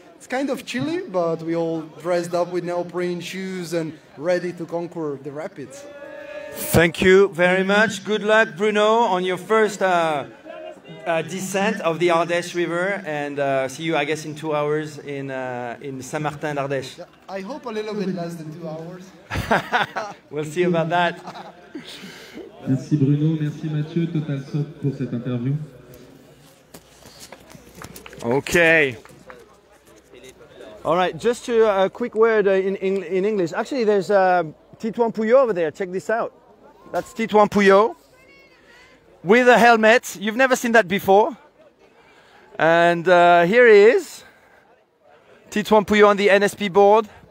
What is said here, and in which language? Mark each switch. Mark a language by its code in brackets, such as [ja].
[en] It's kind of chilly, but we all dressed up with neoprene shoes and ready to conquer the rapids. Thank you very much. Good luck, Bruno, on your first descent of the Ardèche River, and see you, I guess, in 2 hours in Saint-Martin d'Ardèche. Yeah, I hope a little bit less than 2 hours. We'll see about that. [fr] Merci Bruno, merci Mathieu, Total Soft pour cette interview. [en] Okay. All right, just a quick word in English. Actually, there's Titouan Pouillot over there. Check this out. That's Titouan Pouillot with a helmet. You've never seen that before. And here he is. Titouan Pouillot on the NSP board.